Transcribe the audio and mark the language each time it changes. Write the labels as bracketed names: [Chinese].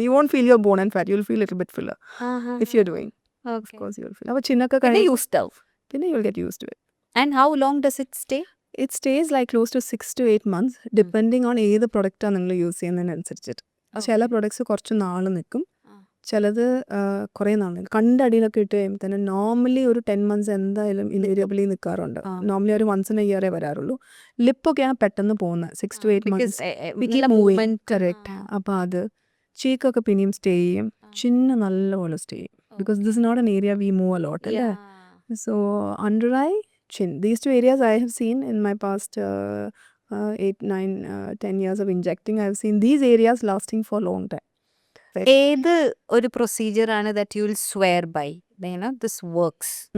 [English] You won't feel your bone and fat. You will feel a little bit fuller if you're doing. Of course, you will feel. [Malayalam] അപ്പോൾ ചിന്നൊക്കെ പിന്നെ കഴിഞ്ഞ് used ആവും. [English] പിന്നെ you will get used to it. And how long does it stay? It stays like close to 6 to 8 months depending on [Malayalam] ഏത് പ്രൊഡക്റ്റാണ് നിങ്ങൾ use ചെയ്യുന്നതിനനുസരിച്ചിട്ട്. ചില products കുറച്ച് നാൾ നിൽക്കും, ചിലത് കുറേ നാൾ നിൽക്കും. കണ്ടടിയിലൊക്കെ ഇട്ട് കഴിയുമ്പോൾ തന്നെ നോർമലി ഒരു 10 months എന്തായാലും ഇൻവേരിയബിളി നിൽക്കാറുണ്ട്. നോർമലി ഒരു once in a year വരാറുള്ളൂ. ലിപ്പൊക്കെയാണ് പെട്ടെന്ന് പോകുന്നത് 6 to 8 months. കറക്റ്റ്. അപ്പോൾ അത് ചീക്കൊക്കെ പിന്നെയും സ്റ്റേ ചെയ്യും, ചിന്ന നല്ലപോലെ സ്റ്റേ ചെയ്യും. [English] Because this is not an area we move a lot അല്ലേ. So under eye, chin, these two areas I have seen in my past 8, 9, 10 years of injecting. I have seen these areas lasting for a long time. [Malayalam] ഏത് ഒരു procedure ആണ് [English] That you will swear by this works?